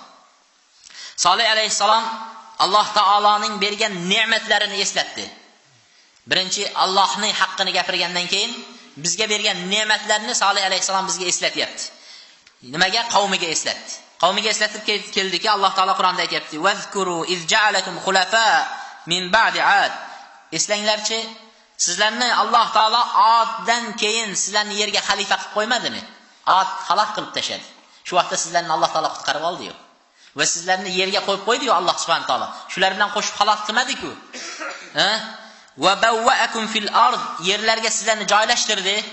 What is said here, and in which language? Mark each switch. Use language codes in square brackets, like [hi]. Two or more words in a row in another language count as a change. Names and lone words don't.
[uz] Solih alayhisalom Alloh taoloning bergan ne'matlarini eslatdi. Birinchi Allohning haqqini gapirgandan keyin bizga bergan ne'matlarni Solih alayhisalom bizga eslatyapti. Nimaga? Qavmiga eslatdi. Qavmiga eslatib keldiki, Alloh taolo Qur'onda aytayapti: [ar] "واذكروا إذ جعلكم خلفاء من بعد عاد." [uz] Eslanglarchi, sizlarni Alloh taolo Oddan keyin sizlarni yerga xalifa qilib qo'ymadimi? Od halok qilib tashadi. Shu vaqtda sizlarni Alloh taolo qutqarib oldi-yu. Va sizlarni yerga qo'yib qo'ydi-yu Alloh [ar] سبحانه تعالى. [uz] Shular bilan qo'shib halok qilmadi-ku. [ar] وبوأكم في الأرض, [uz] yerlarga sizlarni joylashtirdi.